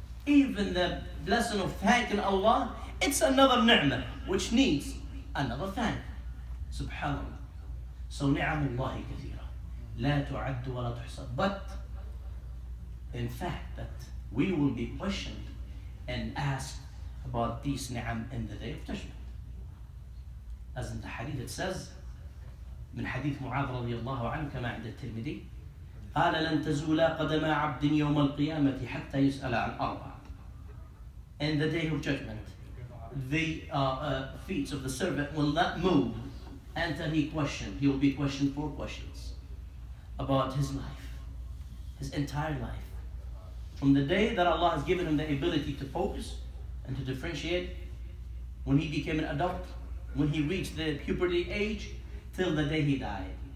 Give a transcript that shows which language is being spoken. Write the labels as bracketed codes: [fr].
[en] Even the blessing of thanking Allah, it's another ni'mah, which needs another thank. [ar] Subhanallah. So نِعَمُ اللَّهِ كَثِيرًا لَا تُعَدُّ وَلَا تُحْصَى. [en] But in fact that we will be questioned and asked about these ni'am in the day of judgment. As in the hadith it says, [ar] من حديث معاذ رضي الله عنه كما عند الترمذي قال لن تزولا قدم عبد يوم القيامة حتى يسأل عن أربع. [en] In the day of judgment, the feet of the servant will not move until he will be questioned 4 questions about his life, his entire life. From the day that Allah has given him the ability to focus and to differentiate, when he became an adult, when he reached the puberty age, till the day he died.